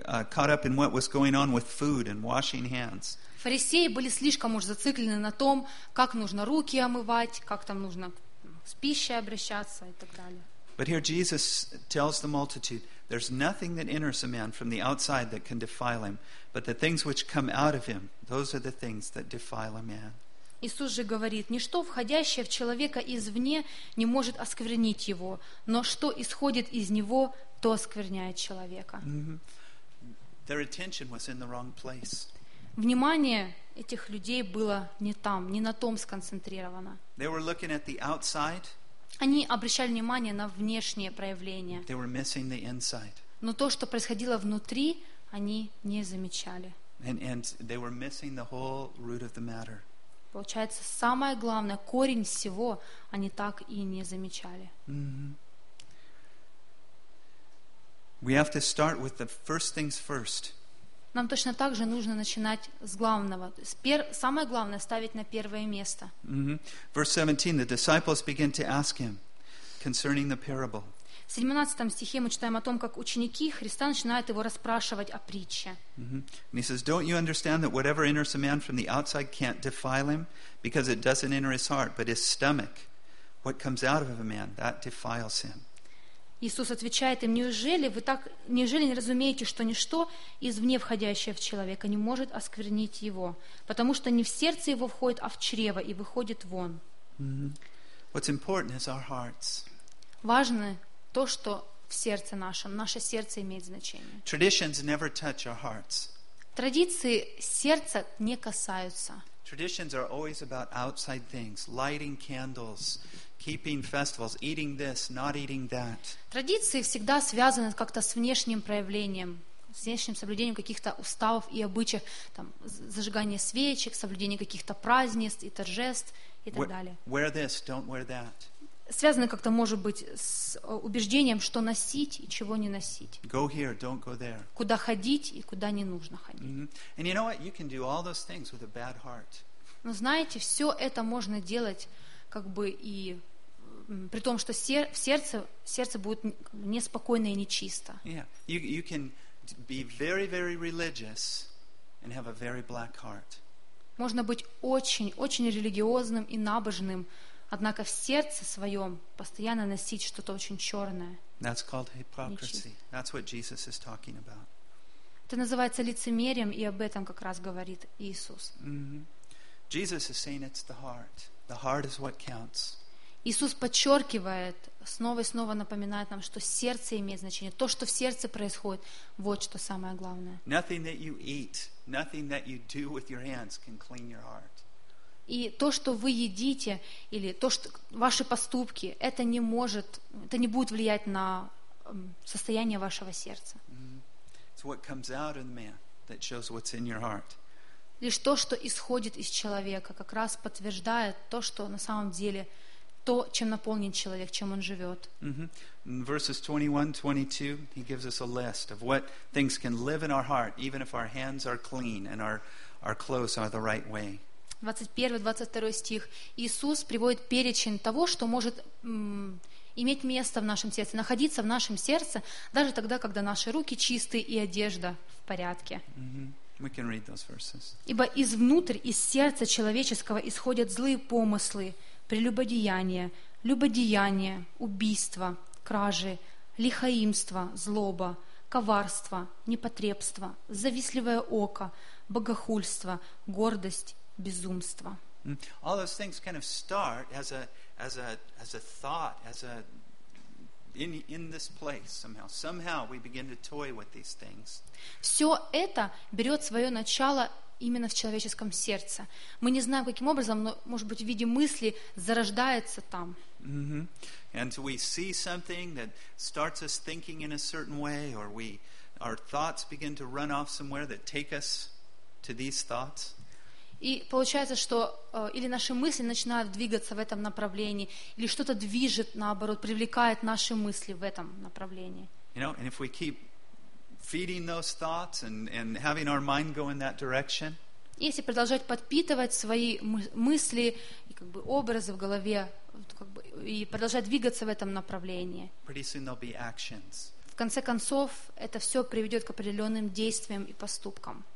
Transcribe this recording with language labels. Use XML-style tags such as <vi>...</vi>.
<en>Caught up in what was going on with food and washing hands.</en> <ru>Фарисеи были слишком уж зациклены на том, как нужно руки омывать, как там нужно с пищей обращаться и так далее.</ru> <en>But here Jesus tells the multitude, there's nothing that enters a man from the outside that can defile him, but the things which come out of him, those are the things that defile a man.</en> <ru>Иисус же говорит: ничто входящее в человека извне не может осквернить его, но что исходит из него, то оскверняет человека.</ru> <en>Their attention was in the wrong place.</en> <ru>Внимание этих людей было не там, не на том сконцентрировано.</ru> <en>They were looking at the outside.</en> <ru>Они обращали внимание на внешние проявления.</ru> <en>They were missing the inside.</en> <ru>Но то, что происходило внутри, они не замечали.</ru> <en>And they were missing the whole root of the matter.</en> <ru>Получается, самое главное, корень всего, они так и не замечали.</ru> <en>We have to start with the first things first.</en> <ru>Нам точно так же нужно начинать с главного. Самое главное — ставить на первое место.</ru> <en>Verse 17, the disciples begin to ask him concerning the parable.</en> <ru>В 17 стихе мы читаем о том, как ученики Христа начинают его расспрашивать о притче.</ru> <en>And he says, don't you understand that whatever enters a man from the outside can't defile him, because it doesn't enter his heart, but his stomach, what comes out of a man, that defiles him.</en> <ru>Иисус отвечает им: неужели не разумеете, что ничто извне входящее в человека не может осквернить его, потому что не в сердце его входит, а в чрево и выходит вон.</ru> <en>What's important is our hearts.</en> <ru>Важно то, что в сердце нашем, наше сердце имеет значение.</ru> <en>Traditions never touch our hearts.</en> <ru>Традиции сердца не касаются.</ru> <en>Traditions are always about outside things, lighting candles, keeping festivals, eating this, not eating that.</en> <ru>Традиции всегда связаны как-то с внешним проявлением, с внешним соблюдением каких-то уставов и обычаев, там, зажигание свечек, соблюдение каких-то празднеств и торжеств и так далее.</ru> <en>Wear this, don't wear that.</en> <ru>Связаны как-то, может быть, с убеждением, что носить и чего не носить.</ru> <en>Go here, don't go there.</en> <ru>Куда ходить и куда не нужно ходить.</ru> <en>And you know what? You can do all those things with a bad heart.</en> <ru>Но знаете, все это можно делать как бы и при том, что сердце будет неспокойное и нечисто. Yeah.</ru> <en>You can be very, very religious and have a very black heart.</en> <ru>Можно быть очень, очень религиозным и набожным, однако в сердце своем постоянно носить что-то очень черное.</ru> <en>That's called hypocrisy. That's what Jesus is talking about.</en> <ru>Это называется лицемерием, и об этом как раз говорит Иисус.</ru> <en>Jesus is saying it's the heart. The heart is what counts.</en> <ru>Иисус подчеркивает, снова и снова напоминает нам, что сердце имеет значение. То, что в сердце происходит, вот что самое главное.</ru> <en>Nothing that you eat, nothing that you do with your hands can clean your heart.</en> <ru>И то, что вы едите, или то, что ваши поступки, это не будет влиять на состояние вашего сердца.</ru> <en>It's what comes out of the man that shows what's in your heart.</en> <ru>Лишь то, что исходит из человека, как раз подтверждает то, что на самом деле, то, чем наполнен человек, чем он живет.</ru> <en>In verses 21-22, he gives us a list of what things can live in our heart, even if our hands are clean and our clothes are the right way.</en> <ru>21-22 стих. Иисус приводит перечень того, что может иметь место в нашем сердце, находиться в нашем сердце, даже тогда, когда наши руки чистые и одежда в порядке.</ru> <en>We can read those verses.</en> <ru>Ибо изнутри, из сердца человеческого исходят злые помыслы, прелюбодеяния, любодеяния, убийства, кражи, лихоимство, злоба, коварство, непотребство, завистливое око, богохульство, гордость, безумство.</ru> <en>All those things kind of start as a thought, as a in this place somehow. Somehow we begin to toy with these things.</en> <ru>Все это берет свое начало именно в человеческом сердце. Мы не знаем, каким образом, но, может быть, в виде мысли зарождается там. Mm-hmm.</ru> <en>And we see something that starts us thinking in a certain way, or our thoughts begin to run off somewhere that take us to these thoughts.</en> <ru>И получается, что или наши мысли начинают двигаться в этом направлении, или что-то движет, наоборот, привлекает наши мысли в этом направлении.</ru> <en>You know, and if we keep feeding those thoughts and having our mind go in that direction.</en> <ru>Если продолжать подпитывать свои мысли и как бы образы в голове, как бы, и продолжать двигаться в этом направлении.</ru> <en>Pretty soon there'll be actions.</en> <ru>В конце концов, это все приведет к определенным действиям и поступкам.</ru>